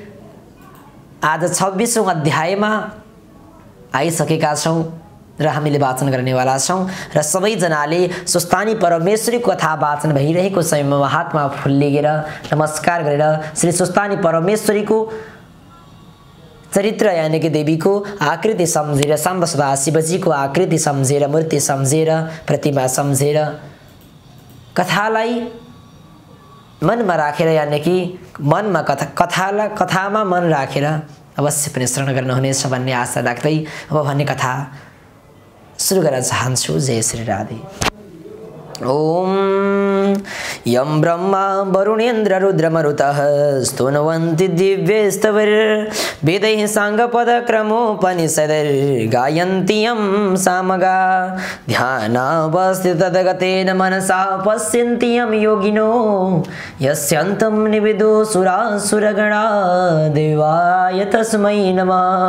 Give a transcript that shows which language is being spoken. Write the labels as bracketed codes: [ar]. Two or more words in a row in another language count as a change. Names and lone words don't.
[ne] आज 26औं अध्यायमा आइसकेका छौँ र हामीले वाचन गर्नेवाला छौँ र सबैजनाले सुस्तानी परमेश्वरीको कथा वाचन भइरहेको समयमा हातमा फुल लिएर नमस्कार गरेर श्री सुस्तानी परमेश्वरीको चरित्र यानी कि देवीको आकृति सम्झेर साम्ब सदा शिवजीको आकृति सम्झेर मूर्ति सम्झेर प्रतिमा सम्झेर कथालाई मनमा राखेर यानी कि मनमा कथामा मन राखेर अवश्य पनि श्रवण गर्नुहुनेछ भन्ने आशा राख्दै अब भन्ने कथा सुरु गर्न चाहन्छु। जय श्री राधे। [sa] ओम यं ब्रह्मा वरुणेन्द्र रुद्रमरुतः स्तुवन्ति दिव्यैस्तवैर्वेदैः साङ्गपदक्रमोपनिषदैर्गायन्ति यं सामगा ध्यानावस्थिततगतेन मनसा पश्यन्ति यं योगिनो यस्यान्तं निविदुसुरासुरगणा देवाय तस्मै नमः।